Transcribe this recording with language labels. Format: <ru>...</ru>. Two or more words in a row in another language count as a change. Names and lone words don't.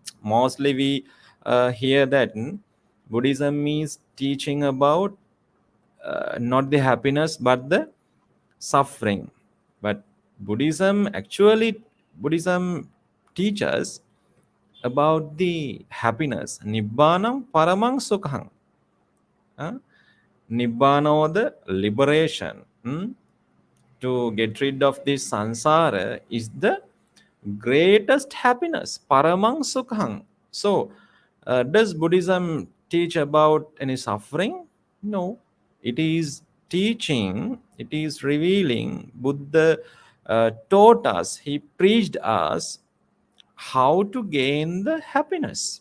<en>Mostly we here that Buddhism is teaching about not the happiness but the suffering. But Buddhism teaches about the happiness.</en> <pi>Nibbanam paramang sukhang.</pi> <en>uh, Nibbana or the liberation. To get rid of this sansara is the greatest happiness,</en> <pi>paramang sukhang.</pi> <en>So does Buddhism teach about any suffering? No. It is teaching, it is revealing. Buddha taught us, he preached us how to gain the happiness.</en>